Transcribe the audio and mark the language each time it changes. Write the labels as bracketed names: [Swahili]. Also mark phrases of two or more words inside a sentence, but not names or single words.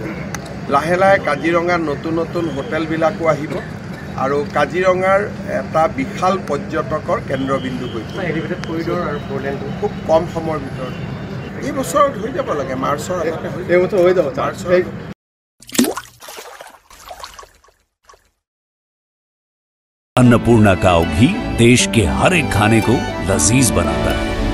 [Assamese] লাহে লাহে কাজিৰঙাত নতুন নতুন হোটেলবিলাকো আহিব আৰু কাজিৰঙাৰ এটা বিশাল পৰ্যটকৰ কেন্দ্ৰবিন্দু হৈ পৰিব। খুব কম সময়ৰ ভিতৰত এই বছৰত হৈ যাব লাগে, মাৰ্চৰ আগতে হৈ যাব। [Hindi] अन्नपूर्णा काव घी देश के हर एक खाने को लजीज बनाता है।